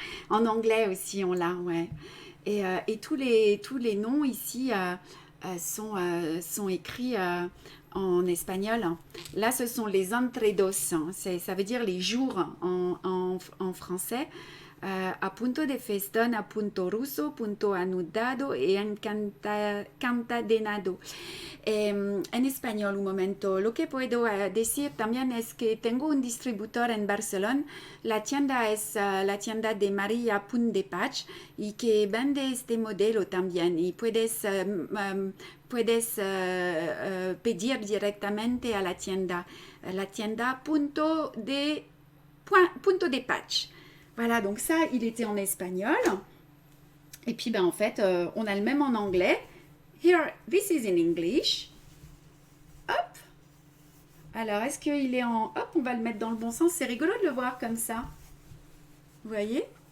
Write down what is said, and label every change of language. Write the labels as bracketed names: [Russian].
[French] En anglais aussi, on l'a, ouais. Et tous les noms ici sont écrits en espagnol. Là, ce sont les entredos. Ça veut dire les jours en français. [Spanish] A punto de festón, a punto ruso, punto anudado y encadenado. En español, un momento. Lo que puedo decir también es que tengo un distribuidor en Barcelona. La tienda es la tienda de María Punt de Patch y que vende este modelo también. Y puedes pedir directamente a la tienda punto de patch. [French] Voilà, donc ça, il était en espagnol. Et puis, ben, en fait, on a le même en anglais. [English] Here, this is in English. Hop. [French] Alors, est-ce qu'il est en... Hop, on va le mettre dans le bon sens. C'est rigolo de le voir comme ça. Vous voyez?